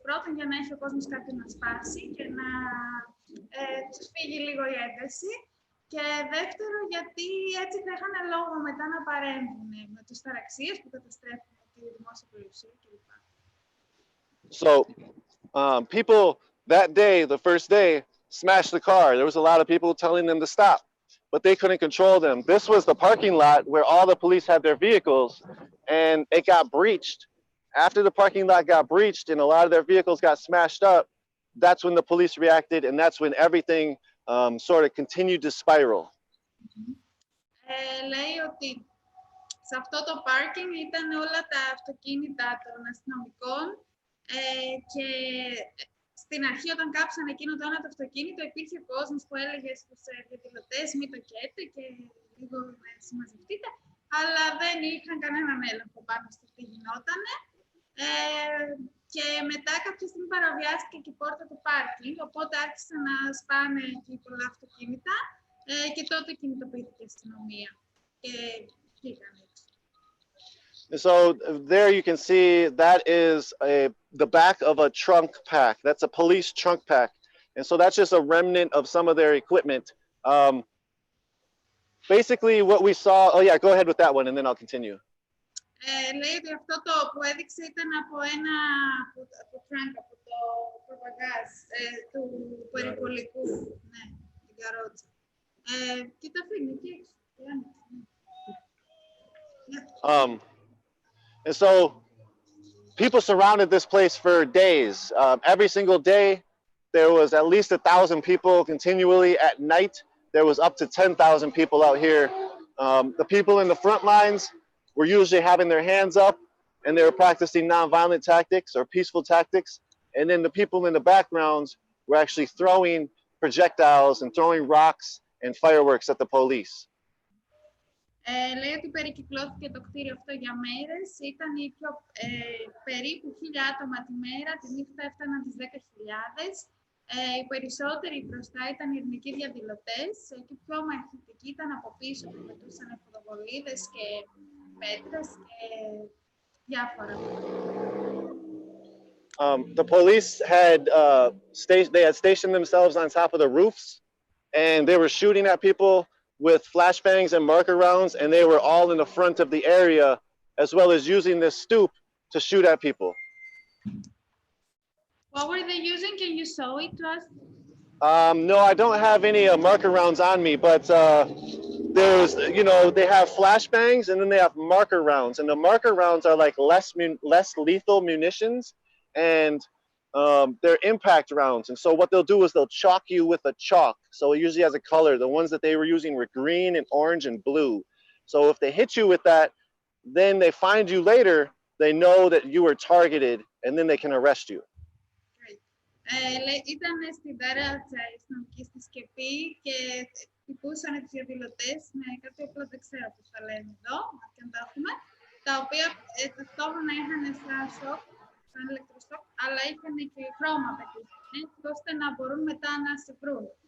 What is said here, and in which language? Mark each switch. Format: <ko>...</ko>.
<el>Πρώτον, για να έχει ο κόσμος κάτι να σπάσει και να τους φύγει λίγο η ένταση. Και δεύτερο, γιατί έτσι θα είχαν λόγο μετά να παρέμβουν με τους ταραξίες που καταστρέφουν τη δημόσια περιουσία κλπ.</el> <en>So, people that day, the first day, smashed the car. There was a lot of people telling them to stop, but they couldn't control them. This was the parking lot where all the police had their vehicles, and it got breached. After the parking lot got breached and a lot of their vehicles got smashed up, that's when the police reacted, and that's when everything sort of continued to spiral.</en> <el>Λέει ότι σε αυτό το πάρκινγκ ήταν όλα τα αυτοκίνητα των αστυνομικών και στην αρχή όταν κάψαν εκείνο το ένα το αυτοκίνητο υπήρχε κόσμος που έλεγε στους διαδηλωτές μη το καίτε και λίγο συμμαζευτείτε, αλλά δεν είχαν κανέναν έλεγχο πάνω στο τι γινότανε. Και μετά κάποια στιγμή παραβιάστηκε και η πόρτα του πάρκινγκ, οπότε άρχισαν να σπάνε εκεί πολλά αυτοκίνητα και τότε κινητοποιήθηκε η αστυνομία και βγήκαν έτσι.</el> <en>So there you can see that is the back of a trunk pack. That's a police trunk pack. And so that's just a remnant of some of their equipment. Basically what we saw, oh yeah, go ahead with that one and then I'll continue.</en> <el>Λέει ότι αυτό το που έδειξε ήταν από ένα από trunk, από το προπαγκάζ του περιπολικού, ναι, την καρότσα. Και τα αφήνει εκεί έξω.</el> <en>And so people surrounded this place for days. Every single day, there was at least 1,000 people continually. At night, there was up to 10,000 people out here. The people in the front lines were usually having their hands up and they were practicing nonviolent tactics or peaceful tactics. And then the people in the backgrounds were actually throwing projectiles and throwing rocks and fireworks at the police.</en> <el>Λέει ότι περικυκλώθηκε το κτίριο αυτό για μέρες. Ήταν περίπου 1.000 άτομα τη μέρα, τη νύχτα έφταναν τις 10.000. Οι περισσότεροι μπροστά ήταν οι ειρηνικοί διαδηλωτές και πιο μαχητικοί ήταν από πίσω που πετούσαν φωτοβολίδες και πέτρες και διάφορα.</el> <en>The police had stationed themselves on top of the roofs and they were shooting at people with flashbangs and marker rounds, and they were all in the front of the area, as well as using this stoop to shoot at people. What were they using? Can you show it to us? No, I don't have any marker rounds on me, but there's, you know, they have flashbangs and then they have marker rounds, and the marker rounds are like less lethal munitions, and they're impact rounds. And so what they'll do is they'll chalk you with a chalk. So it usually has a color. The ones that they were using were green and orange and blue. So if they hit you with that, then they find you later, they know that you were targeted and then they can arrest you.</en> <el>Ήταν στην ταράτσα η αστυνομική στη σκεπή και χτυπούσαν τους διαδηλωτές με κάποιο όπλο, δεν ξέρω πώς τα λένε εδώ, και αν τα έχουμε, τα οποία ταυτόχρονα είχαν σαν σοκ, σαν ηλεκτροσοκ, αλλά είχαν και χρώματα έτσι ώστε να μπορούν μετά να σε βρουν.</el>